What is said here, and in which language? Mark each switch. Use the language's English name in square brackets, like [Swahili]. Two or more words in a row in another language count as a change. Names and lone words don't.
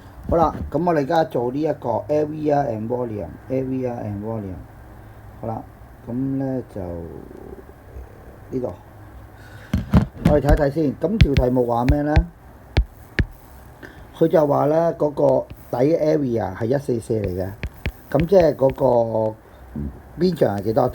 [Cantonese] 好啦，咁我哋而家做呢一個 [English] area and volume， area and volume。 [Cantonese] 好啦，咁咧就呢度，我哋睇一睇先。咁條題目話咩咧？佢就話咧嗰個底 area 係144嚟嘅，咁即係嗰個邊長係幾多？